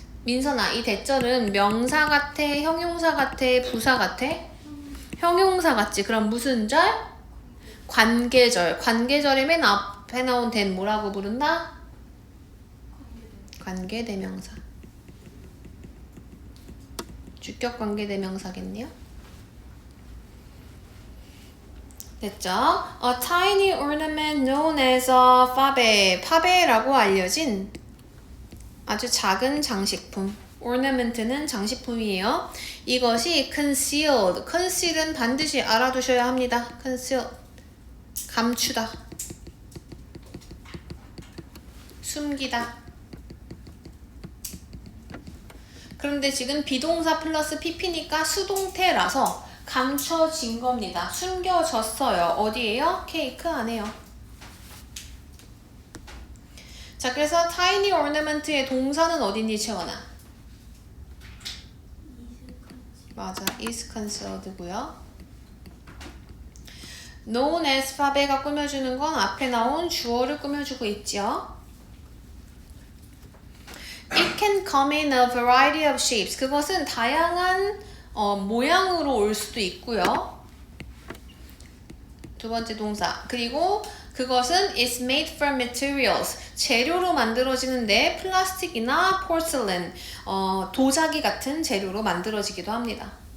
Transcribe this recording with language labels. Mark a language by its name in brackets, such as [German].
[Korean] 민선아, 이 대절은 명사 같아, 형용사 같아, 부사 같아? 형용사 같지. 그럼 무슨 절? 관계절. 관계절의 맨 앞에 나온 된 뭐라고 부른다? 관계대명사. 주격 관계대명사겠네요. 됐죠? [English] A tiny ornament known as a fabe. [Korean] 파베라고 알려진 아주 작은 장식품. ornament는 장식품이에요. 이것이 concealed. conceal은 반드시 알아두셔야 합니다. conceal. 감추다. 숨기다. 그런데 지금 비동사 플러스 pp니까 수동태라서 감춰진 겁니다. 숨겨졌어요. 어디에요? 케이크 안에요. 자, 그래서 tiny ornament의 동사는 어딘지 채워놔. 맞아, [English] is concealed [Korean] 고요. [English] known as [Korean] 팝에가 꾸며주는 건 앞에 나온 주어를 꾸며주고 있죠. [English] It can come in a variety of shapes. [Korean] 그것은 다양한 모양으로 올 수도 있고요. 두 번째 동사. 그리고 그것은 [English] is made from materials. [Korean] 재료로 만들어지는데 플라스틱이나 porcelain, 도자기 같은 재료로 만들어지기도 합니다.